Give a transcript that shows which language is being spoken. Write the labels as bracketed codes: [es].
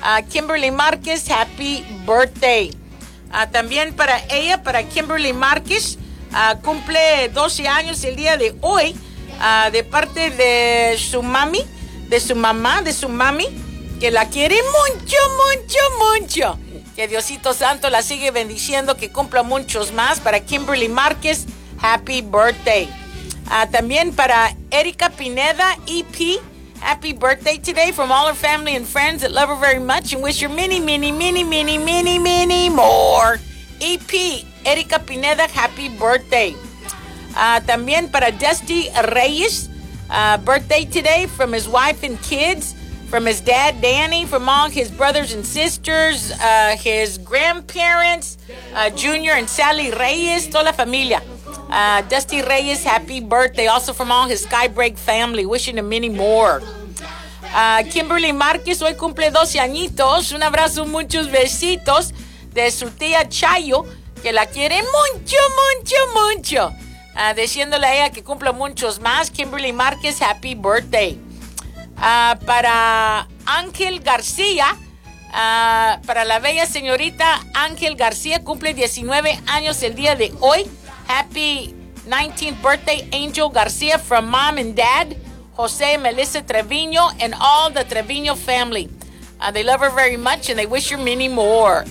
[es] Kimberly Márquez, [en] happy birthday. [es] También para ella, para Kimberly Márquez, cumple 12 años el día de hoy. De parte de su mami, de su mamá, de su mami, que la quiere mucho, mucho, mucho. Que Diosito Santo la sigue bendiciendo, que cumpla muchos más. Para [en] Kimberly Márquez, happy birthday. [es] También para [en] Erika Pineda, EP, happy birthday today from all her family and friends that love her very much and wish her many, many, many, many, many, many, many more. EP, Erika Pineda, happy birthday. [es] También para [en] Dusty Reyes, birthday today from his wife and kids, from his dad Danny, from all his brothers and sisters, his grandparents, Junior and Sally Reyes, [es] toda la familia. [en] Dusty Reyes, happy birthday. Also from all his Skybreak family, wishing him many more. [es] Kimberly Márquez, hoy cumple 12 añitos. Un abrazo, muchos besitos de su tía Chayo, que la quiere mucho, mucho, mucho. Diciéndole a ella que cumpla muchos más. Kimberly Márquez, [en] happy birthday. [es] Para Ángel García, para la bella señorita Ángel García, cumple 19 años el día de hoy. [en] Happy 19th birthday, Angel García, from mom and dad, José y Melissa Treviño, and all the Treviño family. They love her very much, and they wish her many more.